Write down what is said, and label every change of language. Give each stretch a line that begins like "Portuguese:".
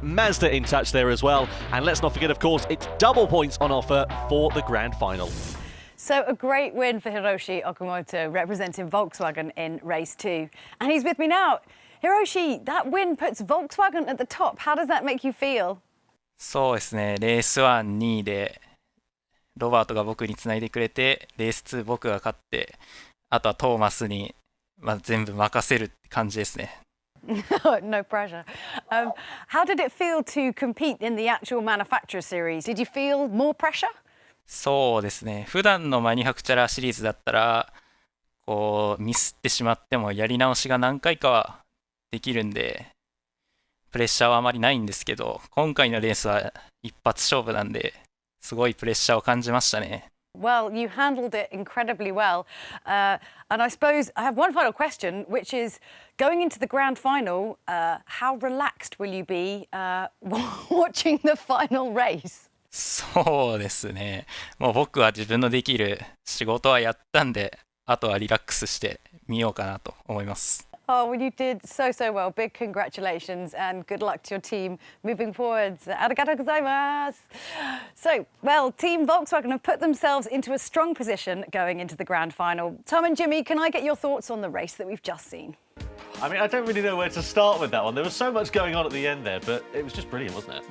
English: Mazda in touch there as well. And let's not forget, of course, it's double points on offer for the grand final. So a great win for Hiroshi Okamoto representing Volkswagen in race 2. And he's with me now. Hiroshi, that win puts Volkswagen at the top. How does that make you feel?
Japanese: そうですね、レース1、2位で、ロバートが僕につないでくれて、レース2僕が勝って、あとはトーマスに、全部任せるって感じですね。
English: No pressure. How did it feel to compete in the actual Manufacturer Series? Did you feel more pressure?
Japanese: そうですね、普段のマニュファクチャラーシリーズだったら、こうミスってしまってもやり直しが何回かはできるんで、プレッシャーはあまりないんですけど、今回のレースは一発勝負なんで、すごいプレッシャーを感じましたね。
English: Well, you handled it incredibly well. And I suppose I have one final question, which is going into the grand final, how relaxed will you be watching the final race?
Japanese: そうですね。もう僕は自分のできる仕事はやったんで、あとはリラックスしてみようかなと思います。
English: Oh, well, you did so well. Big congratulations and good luck to your team moving forwards.
Japanese: Arigatou gozaimasu.
English: So, well, Team Volkswagen have put themselves into a strong position going into the grand final. Tom and Jimmy, can I get your thoughts on the race that we've just seen? I mean, I don't really know where to start with that one. There was so much going on at the end there, but it was just brilliant, wasn't it?